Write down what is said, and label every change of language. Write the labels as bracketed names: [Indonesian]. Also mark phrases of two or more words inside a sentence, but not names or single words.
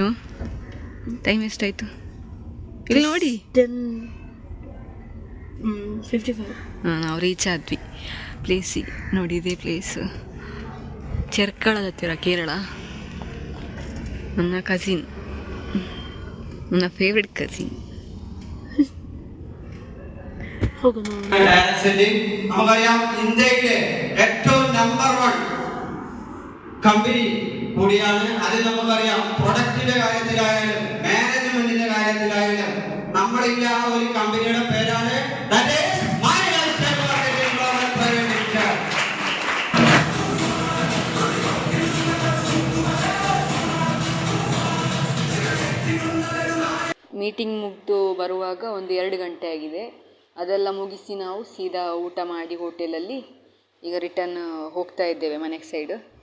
[Kannada] ಟೈಮ್ ಎಷ್ಟಾಯಿತು ಇಲ್ಲಿ ನೋಡಿ, 10:55. ನಾವು ರೀಚ್ ಆದ್ವಿ ಪ್ಲೇಸಿಗೆ. ನೋಡಿ, ಇದೇ ಪ್ಲೇಸ್ ಚೆರ್ಕಳದ ಹತ್ತಿರ, ಕೇರಳ. ನನ್ನ ಕಸಿನ್, ನನ್ನ [English] favourite cousin. [Malayalam] നമുക്കറിയാം ഇന്ത്യയിലെ ഏറ്റവും നമ്പർ 1 കമ്പനി കൂടിയാണ്. അത് നമുക്കറിയാം, പ്രൊഡക്റ്റിന്റെ കാര്യത്തിലായാലും മാനേജ്മെന്റിന്റെ കാര്യത്തിലായാലും നമ്മളില്ല ആ ഒരു കമ്പനിയുടെ പേരാണ് [Kannada] ಮೀಟಿಂಗ್ ಮುಗಿದು ಬರುವಾಗ ಒಂದು 2 ಗಂಟೆ ಆಗಿದೆ. ಅದೆಲ್ಲ ಮುಗಿಸಿ ನಾವು ಸೀದಾ ಊಟ ಮಾಡಿ ಹೋಟೆಲಲ್ಲಿ ಈಗ ರಿಟರ್ನ್ ಹೋಗ್ತಾ ಇದ್ದೇವೆ ಮನೆಗೆ ಸೈಡ್.